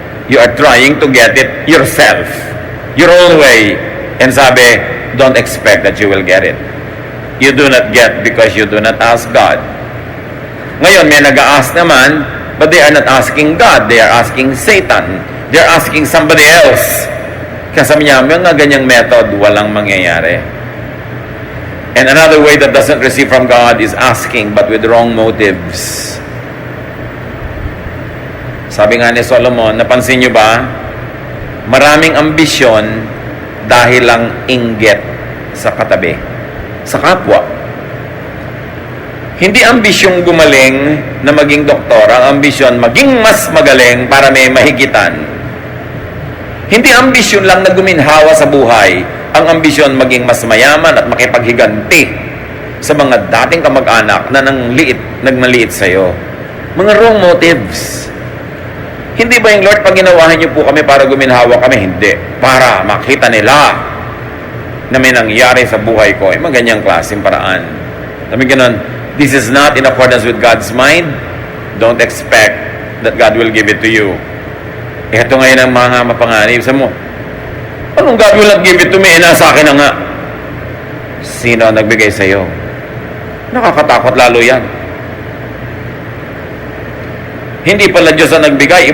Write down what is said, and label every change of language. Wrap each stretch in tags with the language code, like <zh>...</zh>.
<en>You are trying to get it yourself, your own way. And</en> <tl>sabi,</tl> <en>don't expect that you will get it. You do not get because you do not ask God.</en> <tl>Ngayon, may nag-a-ask naman,</tl> <en>but they are not asking God. They are asking Satan. They are asking somebody else.</en> <tl>Kaya sabi niya, may nga ganyang method, walang mangyayari.</tl> <en>And another way that doesn't receive from God is asking, but with wrong motives.</en> <tl>Sabi nga ni Solomon, napansin nyo ba? Maraming ambisyon dahil lang inggit sa katabi, sa kapwa. Hindi ambisyong gumaling na maging doktor, ang ambisyon maging mas magaling para may mahigitan. Hindi ambisyon lang na guminhawa sa buhay, ang ambisyon maging mas mayaman at makipaghiganti sa mga dating kamag-anak na nagmaliit sa'yo. Mga wrong motives. Hindi ba yung Lord, pag ginawahan niyo po kami para guminhawa kami? Hindi. Para makita nila na may nangyari sa buhay ko. Mga ganyang klaseng paraan. Sabi ganun,</tl> <en>this is not in accordance with God's mind. Don't expect that God will give it to you.</en> <tl>Ito ngayon ang mga mapanganib. Sabi mo, anong</tl> <en>God will not give it to me?</en> <tl>Nasa akin na nga. Sino ang nagbigay sa iyo? Nakakatakot lalo yan. Hindi pala Diyos ang nagbigay.</tl>